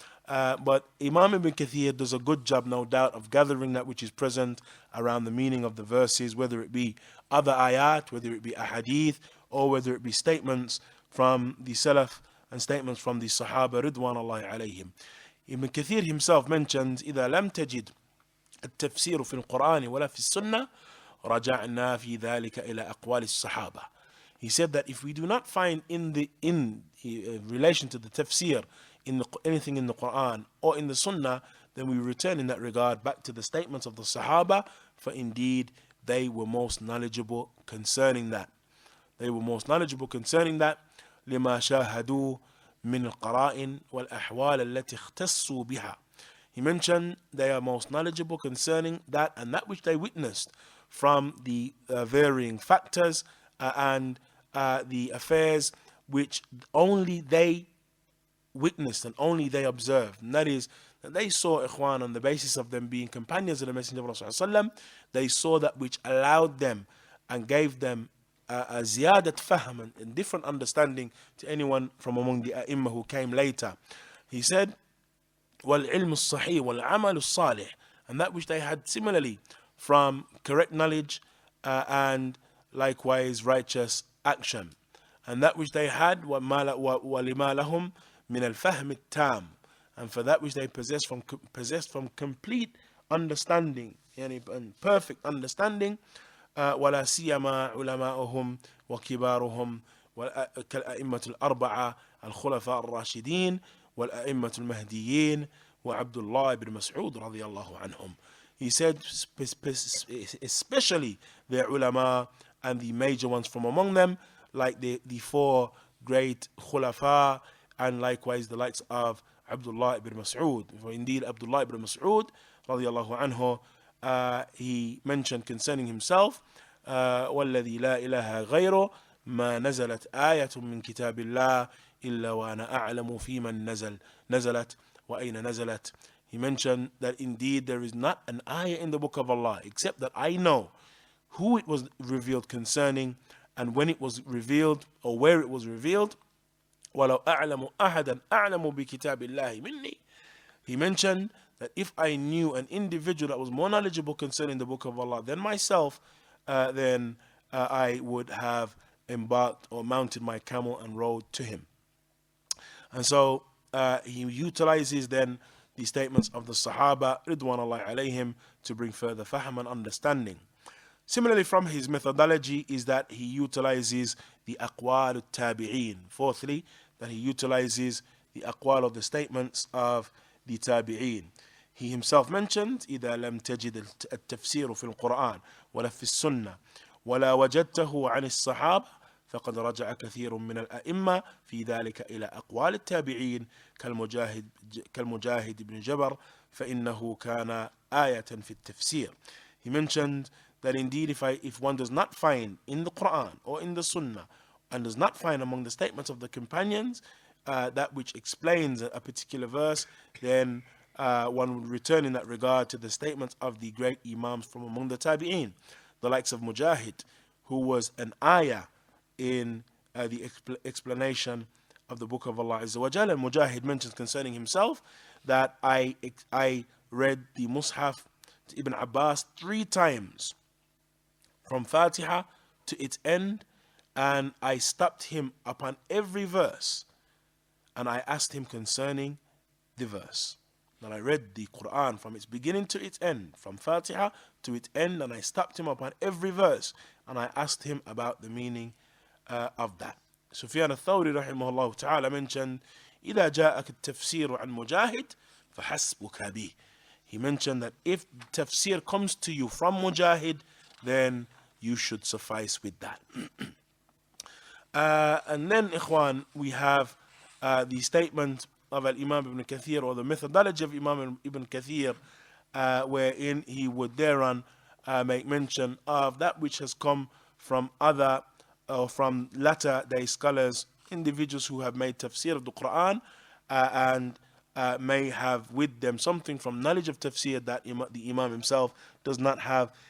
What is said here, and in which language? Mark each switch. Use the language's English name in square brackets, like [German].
[English] But Imam Ibn Kathir does a good job, no doubt, of gathering that which is present around the meaning of the verses, whether it be other ayat, whether it be ahadith, or whether it be statements from the Salaf and statements from the Sahaba Ridwanullahi alayhim. Ibn Kathir himself mentions [Arabic] إذا لم تجد التفسير في القرآن ولا في السنة رجعنا في ذلك إلى أقوال الصحابة. [English] He said that if we do not find in relation to the tafsir anything in the Quran or in the Sunnah, then we return in that regard back to the statements of the Sahaba, for indeed they were most knowledgeable concerning that. They were most knowledgeable concerning that. [Arabic] لما شاهدوا من القرائن والأحوال التي اختصوا بها. [English] He mentioned they are most knowledgeable concerning that and that which they witnessed from the varying factors and the affairs which only they witnessed and only they observed. And that is that they saw, ikhwan, on the basis of them being companions of the Messenger of Allah, they saw that which allowed them and gave them a ziyadat fahm and different understanding to anyone from among the ai*imah who came later. He said, [Arabic] وَالْعِلْمُ الصَّحِيحُ وَالْعَمَلُ الصَّالِحُ, [English] and that which they had similarly from correct knowledge and likewise righteous action, and that which they had [Arabic] وَلِمَا لَهُمْ مِنَ الْفَهْمِ التَّامِ, [English] and for that which they possessed from complete understanding and perfect understanding. [Arabic] ولا سيما علماؤهم وكبارهم كالأئمة الأربعة الخلفاء الراشدين والأئمة المهديين وعبد الله بن مسعود رضي الله عنهم. [English] He said especially the ulama and the major ones from among them, like the four great khulafa, and likewise the likes of Abdullah ibn Mas'ud. For indeed, Abdullah ibn Mas'ud, radiallahu anhu, he mentioned concerning himself, [Arabic] وَالَّذِي لَا إِلَهَ غَيْرُهُ مَا نَزَلَتْ آيَةٌ مِّن كِتَابِ اللَّهِ إِلَّا وَأَنَا أَعْلَمُ فِي مَن نَزَلَتْ وَأَيْنَ نَزَلَتْ. [English] He mentioned that indeed there is not an ayah in the book of Allah except that I know who it was revealed concerning and when it was revealed or where it was revealed. [Arabic] وَلَوْ أَعْلَمُ أَحَدًا أَعْلَمُ بِكِتَابِ اللَّهِ مِنِّي. [English] He mentioned that if I knew an individual that was more knowledgeable concerning the book of Allah than myself, then I would have embarked or mounted my camel and rode to him. And so he utilizes then the statements of the Sahaba Ridwanullahi alayhim to bring further fahm and understanding. Similarly, from his methodology is that he utilizes the aqwal al-tabi'een. Fourthly, that he utilizes the aqwal of the statements of the tabi'een. He himself mentioned [Arabic] إذا لم تجد التفسير في القرآن ولا في السنة ولا وجدته عن الصحابة فقد رجع كثير من الأئمة في ذلك إلى أقوال التابعين كالمجاهد بن جبر فإنه كان آية في التفسير. [English] He mentioned that indeed if one does not find in the Quran or in the Sunnah and does not find among the statements of the companions that which explains a particular verse, then one would return in that regard to the statements of the great Imams from among the Tabi'een, the likes of Mujahid, who was an ayah in the explanation of the book of Allah Azza wa Jalla. And Mujahid mentions concerning himself that I read the Mus'haf to Ibn Abbas 3 times from Fatiha to its end, and I stopped him upon every verse and I asked him concerning the verse. That I read the Quran from its beginning to its end, from Fatiha to its end, and I stopped him upon every verse and I asked him about the meaning of that. Sufyan al-Thawri rahimahullah ta'ala mentioned [Arabic] إذا جاءك التفسير عن مجاهد فحسبك به. [English] He mentioned that if tafsir comes to you from Mujahid, then you should suffice with that. And then, ikhwan, we have the statement of Imam Ibn Kathir, or the methodology of Imam Ibn Kathir, wherein he would thereon make mention of that which has come from other or from latter day scholars, individuals who have made tafsir of the Quran and may have with them something from knowledge of tafsir that the Imam himself does not have.